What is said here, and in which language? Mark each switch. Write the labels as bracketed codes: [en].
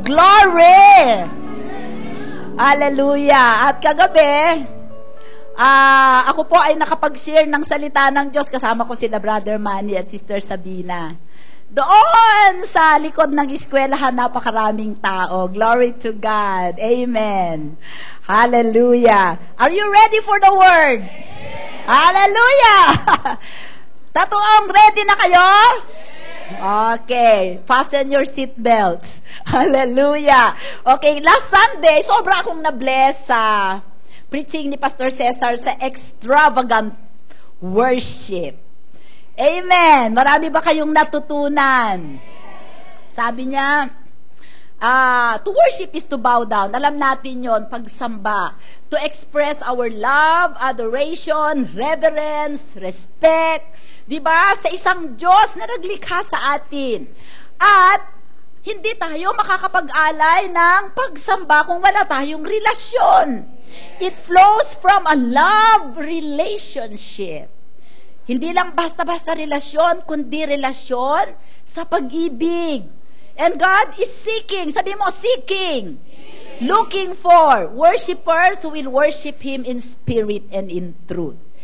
[en] Glory! Hallelujah! [tl] At kagabi, ako po ay nakapag-share ng salita ng Diyos. Kasama ko sila Brother Manny at Sister Sabina. Doon sa likod ng eskwelahan, napakaraming tao. [en] Glory to God. Amen. Hallelujah. Are you ready for the word? [tl] Hallelujah. Tatuong, ready na kayo? Okay. [en] Fasten your seat belts. Hallelujah. Okay, last Sunday, [tl] sobra akong na-bless sa preaching ni Pastor Cesar sa extravagant worship. Amen. Marami ba kayong natutunan? Sabi niya, [en] to worship is to bow down. [tl] Alam natin yon, pagsamba. [en] To express our love, adoration, reverence, respect. [tl] Diba? Sa isang Diyos na naglikha sa atin. At hindi tayo makakapag-alay ng pagsamba kung wala tayong relasyon. [en] It flows from a love relationship. [tl] Hindi lang basta-basta relasyon, kundi relasyon sa pag-ibig. [en] And God is seeking, [tl] sabi mo, [en] seeking, looking for worshipers who will worship Him in spirit and in truth.